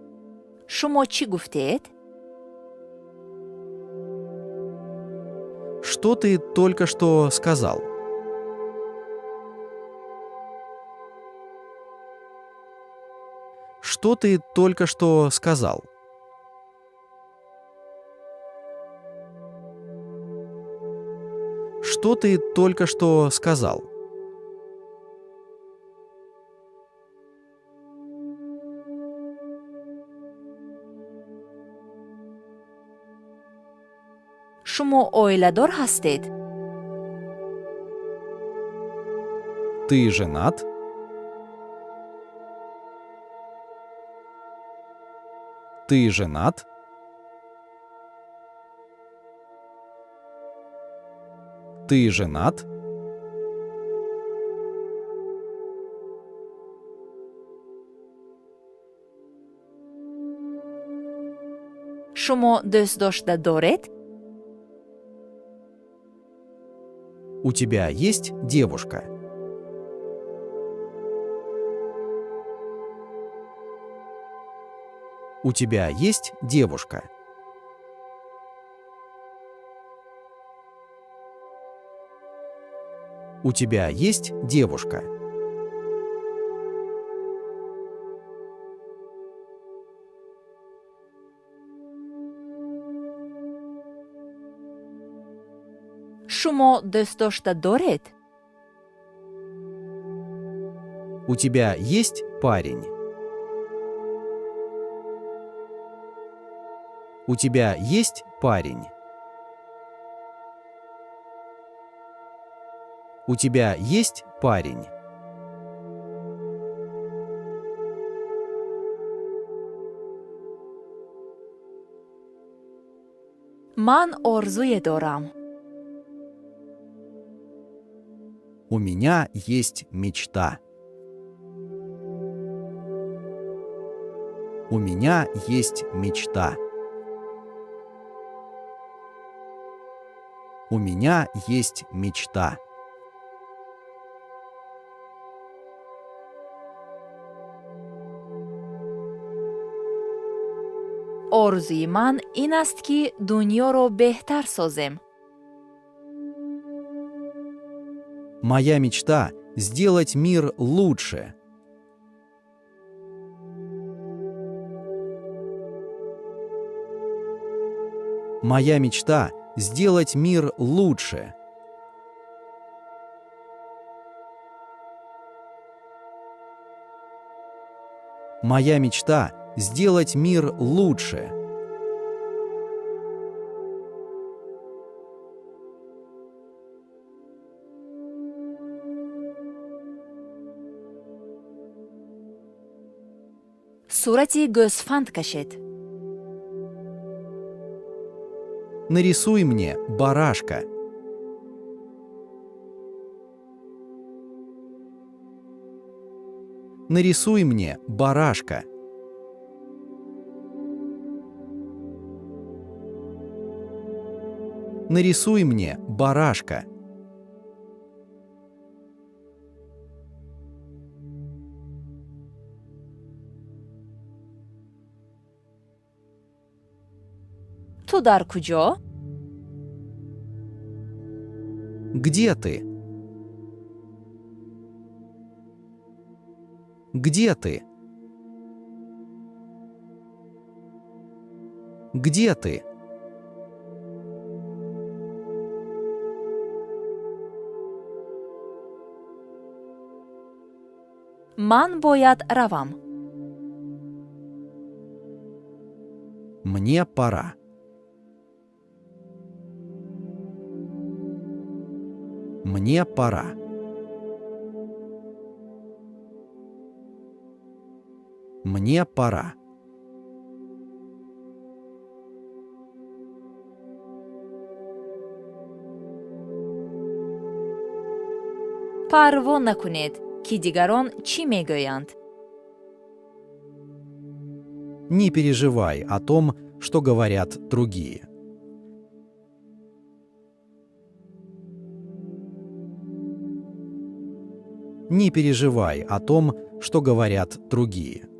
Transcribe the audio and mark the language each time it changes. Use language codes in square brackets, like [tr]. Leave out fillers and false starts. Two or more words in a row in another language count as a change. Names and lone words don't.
[tg] шумо чӣ гуфтед? [ru] Что ты только что сказал? Что ты только что сказал? Что ты только что сказал? [tg] шумо оиладор ҳастед? [ru] Ты женат? Ты женат? Ты женат? [tg] шумо дӯстдошта доред? [ru] У тебя есть девушка? У тебя есть девушка? У тебя есть девушка? [tg] шумо дӯстдошта доред? [ru] У тебя есть парень? У тебя есть парень? У тебя есть парень? [tg] ман орзуе дорам. [ru] У меня есть мечта. У меня есть мечта. У меня есть мечта. [tg] орзуи ман ин аст ки дунёро беҳтар созем. [ru] Моя мечта — сделать мир лучше. Моя мечта — сделать мир лучше. Моя мечта — сделать мир лучше. [tg] сурати гӯсфанд кашед. [ru] Нарисуй мне барашка. Нарисуй мне барашка. Нарисуй мне барашка. [tg] ту дар куҷо? [ru] Где ты? Где ты? Где ты? [tg] ман бояд равам. [ru] Мне пора. Мне пора. Мне пора. [tg] парво накунед ки дигарон чӣ мегӯянд. [ru] Не переживай о том, что говорят другие. Не переживай о том, что говорят другие.